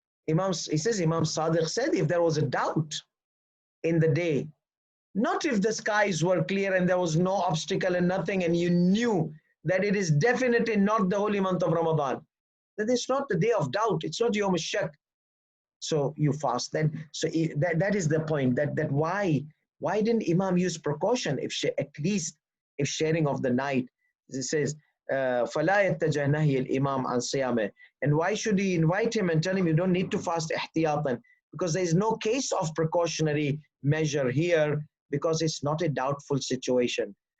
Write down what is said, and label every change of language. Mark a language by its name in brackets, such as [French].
[English] Imam Sadiq said, if there was a doubt in the day, not if the skies were clear and there was no obstacle and nothing, and you knew that it is definitely not the holy month of Ramadan, then it's not the day of doubt, it's not Yawm al-Shak. So you fast then. So that is the point, that why didn't Imam use precaution, at least if sharing of the night? It says, [Arabic] فَلَا يَتَّجَهْ نَهْيِ الْإِمَامِ عَنْ صِيَامِهِ. [English] And why should he invite him and tell him you don't need to fast ihtiyatan? Because there is no case of precautionary measure here, because it's not a doubtful situation.